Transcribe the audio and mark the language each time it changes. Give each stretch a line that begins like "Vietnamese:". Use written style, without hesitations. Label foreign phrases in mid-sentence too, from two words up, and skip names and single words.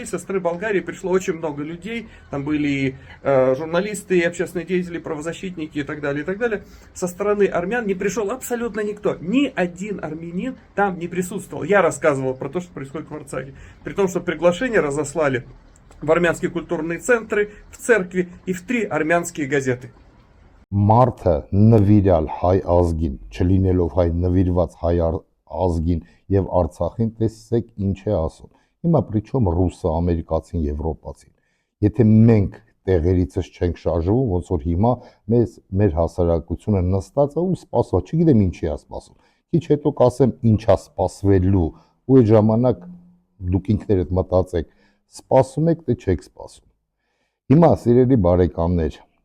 Russian: Со стороны Болгарии пришло очень много людей. Там были и журналисты, и общественные деятели, правозащитники и так далее, и так далее. Со стороны армян не пришел абсолютно никто. Ни один армянин там не присутствовал. Я рассказывал про то, что происходит в Арцахе. При том, что приглашение разослали в армянские культурные центры, в церкви и в 3 армянские газеты.
Armenian: Մարդը նվիրալ հայ ազգին, չլինելով հայ, նվիրված հայ ազգին եւ Արցախին, տեսեք ինչ է ասում։ Հիմա պրիչոմ ռուսը, ամերիկացին, եվրոպացին։ Եթե մենք տեղերիցս չենք շարժվում, ոնց որ հիմա մեր հասարակությունը նստած է ու սպասում, չգիտեմ ինչի է սպասում։ Քիչ հետո կասեմ ինչա սպասվելու, ու այդ ժամանակ դուք ինքներդ մտածեք, սպասում եք թե չեք սպասում։ Հիմա սիրելի բարեկամներ,